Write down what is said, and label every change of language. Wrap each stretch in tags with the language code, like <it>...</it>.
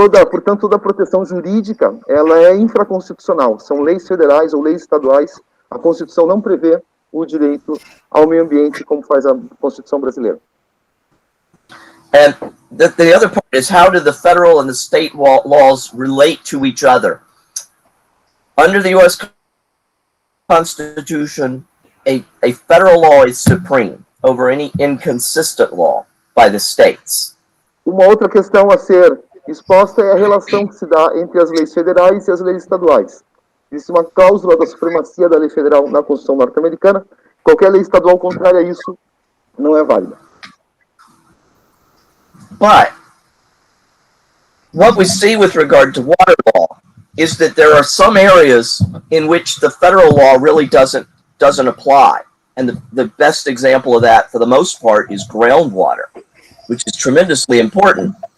<pt>Portanto, toda a proteção jurídica ela é infraconstitucional. São leis federais ou leis estaduais. A Constituição não prevê o direito ao meio ambiente como faz a Constituição brasileira.</pt> <en>And the other part is, how do the federal and the state laws relate to each other? Under the U.S. Constitution, a federal law is supreme over any inconsistent law by the states.</en> <pt>Uma outra questão a ser exposta é a relação que se dá entre as leis federais e as leis estaduais. Existe uma cláusula da supremacia da lei federal na Constituição norte-americana. Qualquer lei estadual contrária a isso não é válida.</pt> <en>But what we see with regard to water law is that there are some areas in which the federal law really doesn't apply. And the best example of that, for the most part, is groundwater, which is tremendously important.</en>